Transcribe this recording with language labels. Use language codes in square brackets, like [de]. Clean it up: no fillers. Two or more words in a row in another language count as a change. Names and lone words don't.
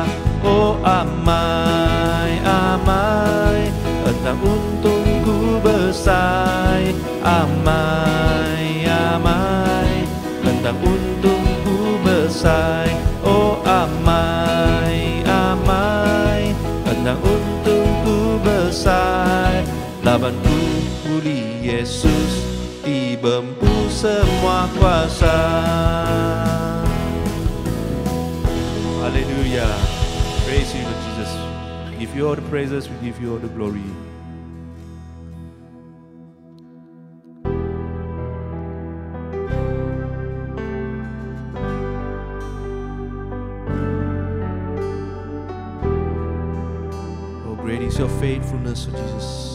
[iba] Oh amai, amai, tentang untungku besar. Amai, amai, tentang untungku besar. Oh amai, amai, tentang untungku besar. Labanku buli Yesus, dibelenggu semua kuasa. [en] Hallelujah. Praise you, Lord Jesus. We give you all the praises, we give you all the glory. Oh, great is your faithfulness, oh Jesus.